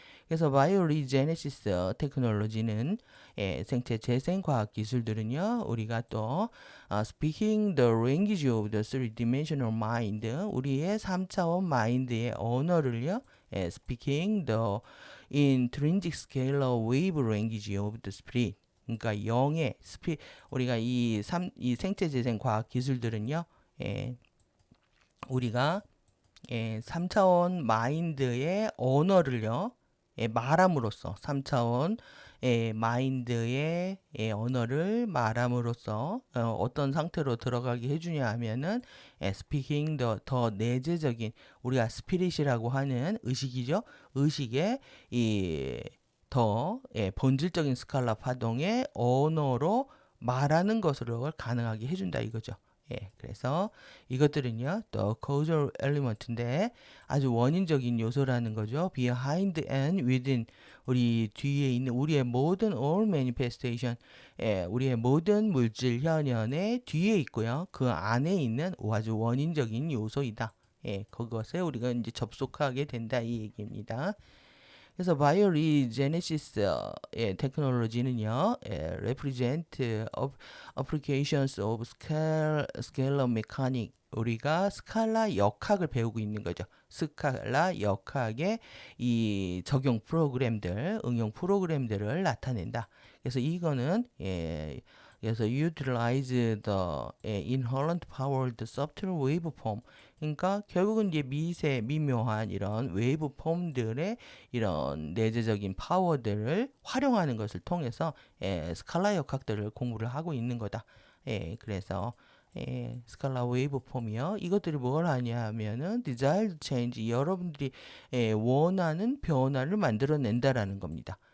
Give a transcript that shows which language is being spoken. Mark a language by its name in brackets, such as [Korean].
[Korean] 그래서 바이오리제네시스 테크놀로지는 생체 재생 과학 기술들은요. 우리가 또 [English] speaking the language of the three-dimensional mind [Korean] 우리의 3차원 마인드의 언어를요. [English] speaking the intrinsic scalar wave language of the spirit [Korean] 그러니까 우리가 이 생체 재생 과학 기술들은요. 우리가 3차원 마인드의 언어를요. 말함으로써 3차원 마인드의 언어를 말함으로써 어떤 상태로 들어가게 해주냐 하면은 [English] speaking [Korean] 더 내재적인 우리가 스피릿이라고 하는 의식이죠. 의식의 더 본질적인 스칼라 파동의 언어로 말하는 것으로 가능하게 해준다 이거죠. 그래서 이것들은요, 또 [English] causal element [Korean] 인데 아주 원인적인 요소라는 거죠. [English] behind and within [Korean] 우리 뒤에 있는 우리의 모든 [English] all manifestation, [Korean] 우리의 모든 물질 현현의 뒤에 있고요. 그 안에 있는 아주 원인적인 요소이다. 그것에 우리가 이제 접속하게 된다 이 얘기입니다. 그래서 바이오리제네시스의 테크놀로지는요, [English] represent applications of scalar mechanics. [Korean] 우리가 스칼라 역학을 배우고 있는 거죠. 스칼라 역학의 이 적용 프로그램들, 응용 프로그램들을 나타낸다. 그래서 이거는 그래서 [English] utilize the inherent power of the software waveform. [Korean] 그러니까 결국은 이제 미묘한 이런 웨이브 폼들의 이런 내재적인 파워들을 활용하는 것을 통해서 스칼라 역학들을 공부를 하고 있는 거다. 그래서 스칼라 웨이브 폼이요. 이것들이 뭘 하냐면은 [English] desired change, [Korean] 여러분들이 원하는 변화를 만들어낸다라는 겁니다.